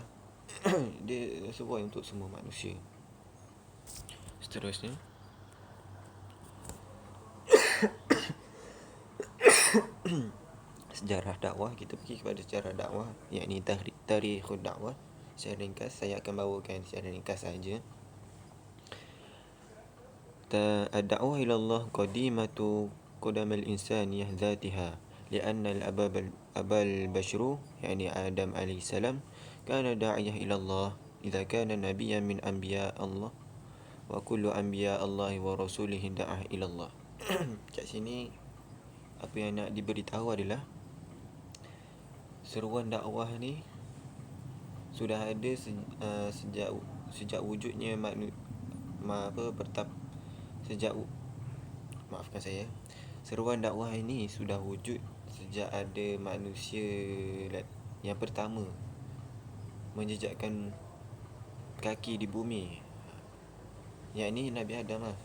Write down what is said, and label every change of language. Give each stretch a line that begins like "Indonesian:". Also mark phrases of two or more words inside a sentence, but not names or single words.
Malay: Dia sesuai untuk semua manusia. Seterusnya, sejarah dakwah. Kita pergi kepada sejarah dakwah, yakni
Arabic: تاريخ الدعوة.
Malay: Secara ringkas, saya akan bawakan secara ringkas saja.
Arabic: الدعوة إلى الله قديمة قدم الإنسانية ذاتها لأن أبا البشر يعني آدم عليه السلام كان داعية إلى الله إذ كان نبيا من أنبياء الله وكل أنبياء الله ورسله دعاة إلى الله.
Malay: Kat sini apa yang nak diberitahu adalah seruan dakwah ni sudah ada sejak wujudnya seruan dakwah ini sudah wujud sejak ada manusia yang pertama menjejakkan kaki di bumi, yakni Nabi Adam lah.